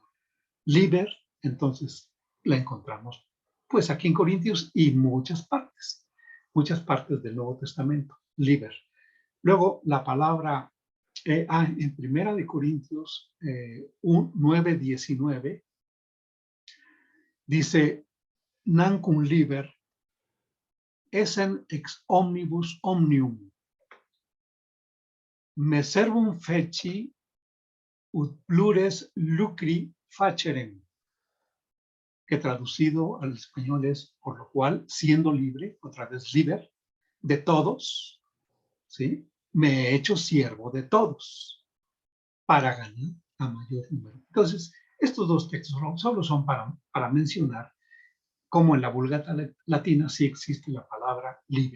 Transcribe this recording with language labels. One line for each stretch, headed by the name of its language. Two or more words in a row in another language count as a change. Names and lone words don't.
Spanish: Liber, entonces, la encontramos pues aquí en Corintios y muchas partes del Nuevo Testamento, liber. Luego la palabra, en Primera de Corintios 9:19, dice,
Latin: nancum liber essen ex omnibus omnium, me servum feci ut plures lucri facerem,
Spanish: que traducido al español es, por lo cual, siendo libre, otra vez liber, de todos, ¿sí? Me he hecho siervo de todos para ganar a mayor número. Entonces, estos dos textos solo son para mencionar cómo en la Vulgata Latina sí existe la palabra libre.